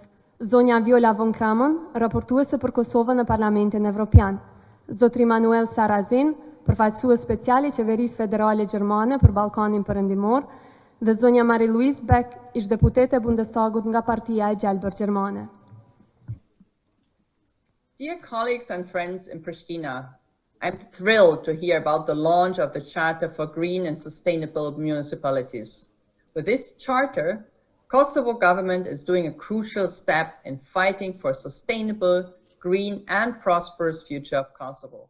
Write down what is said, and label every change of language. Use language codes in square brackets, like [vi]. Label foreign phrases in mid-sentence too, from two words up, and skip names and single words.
[sq] Zonja Viola von Kramon, raportuese për Kosovën në Parlamentin Evropian. Zotri Manuel Sarrazin, përfaqësues special i Qeverisë Federale Gjermane për Ballkanin Perëndimor, dhe zonja Marie-Louise Beck, ish deputete e Bundestagut nga Partia e Gjelbër Gjermane. [en] Dear colleagues and friends in Pristina, I'm thrilled to hear about the launch of the Charter for Green and Sustainable Municipalities. With this charter, Kosovo government is doing a crucial step in fighting for sustainable, green and prosperous future of Kosovo.